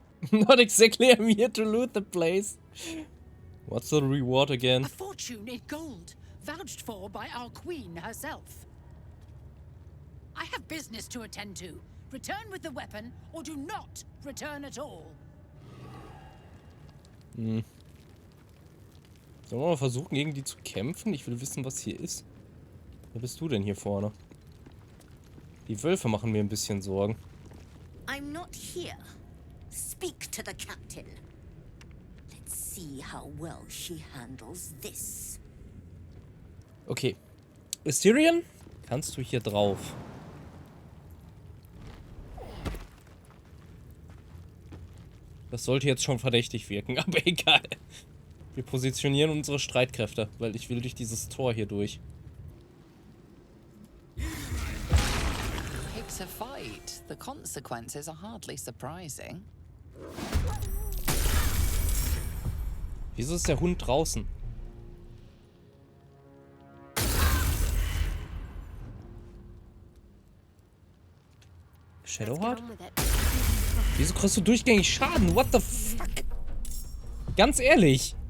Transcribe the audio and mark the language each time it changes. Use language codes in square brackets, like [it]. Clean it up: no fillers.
[en] Not exactly, I'm here to loot the place. What's the reward again? A fortune in gold, vouched for by our queen herself. I have business to attend to. Return with the weapon, or do not return at all. [de] Sollen wir mal versuchen, gegen die zu kämpfen? Ich will wissen, was hier ist. Wer bist du denn hier vorne? Die Wölfe machen mir ein bisschen Sorgen. [en] I'm not here. Speak to the captain. Let's see how well she handles this. [de] Okay. Assyrian? Kannst du hier drauf? Das sollte jetzt schon verdächtig wirken, aber egal. Wir positionieren unsere Streitkräfte, weil ich will durch dieses Tor hier durch. [en] It's a fight. The consequences are hardly surprising. [de] Wieso ist der Hund draußen? Shadowheart? Wieso kriegst du durchgängig Schaden? [en] What the fuck? [de] Ganz ehrlich.